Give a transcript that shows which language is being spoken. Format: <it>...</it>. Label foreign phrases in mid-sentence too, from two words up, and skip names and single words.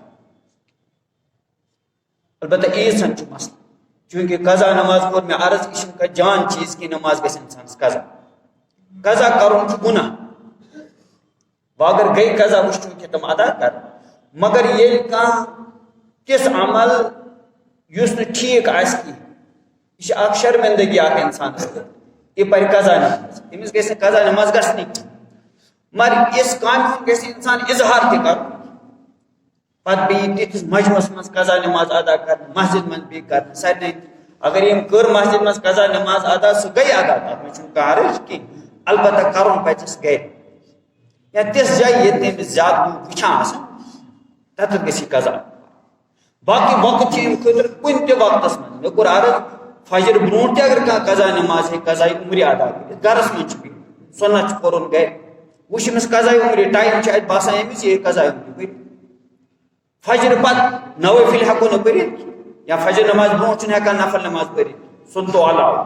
<ks>البتہ عیٖذ چھُ مسلہٕ چوٗنٛکہِ قضا نماز کوٚر مےٚ عرض یہِ چھُنہٕ کانٛہہ جان چیٖز کہِ نماز گژھِ انسانس قضا کرُن چھُ گُناہ وۄنۍ اگر گٔے قضا وٕچھو کہِ تِم ادا کرن مگر ییٚلہِ کانٛہہ تِژھ عمل یُس نہٕ ٹھیٖک آسہِ کینٛہہ یہِ چھِ اکھ شرمندگی اکھ انسانس یہِ پرِ قضا نماز أمِس گژھِ نہٕ قضا نماز گژھنٕے مگر یِژھ کامہِ ہُنٛد گژھِ انسان اظہار تہِ کرُن پتہٕ بیٚیہِ تِتھِس مجمس منٛز قضا نماز ادا کرنہٕ مسجد منٛز بیٚیہِ کرنہٕ سارنٕے اگر یِم کٔر مسجد منٛز قضا نماز ادا سُہ گٔے ادا تتھ منٛز چھُنہٕ کانٛہہ حرج کینٛہہ البتہ کرُن پزٮ۪س گرِ یا تِژھ جایہِ ییٚتہِ أمِس زیادٕ لوٗکھ وٕچھان آسن تتٮ۪تھ گژھِ یہِ قضا باقی وقت چھِ اَمہِ خٲطرٕ کُنہِ تہِ وقتس منٛز مےٚ کوٚر عرض فجر برونٛٹھ تہِ اگر کانٛہہ قضا نماز ہیٚکہِ قضایہِ عمرِ ادا کٔرِتھ گرس منٛز چھِ بِہِتھ سُنت چھُ پرُن گرِ وٕچھ أمِس قضایہِ عمرِ ٹایم چھُ اَتہِ باسان أمِس یہِ ہیٚکہِ قضایہِ عمرِ پٔرِتھ فجر پتہٕ نوٲفِل ہٮ۪کو نہٕ پٔرِتھ یا فجر نماز برونٛٹھ چھُنہٕ ہٮ۪کان نفل نماز پٔرِتھ سُنتو علاوٕ</ks>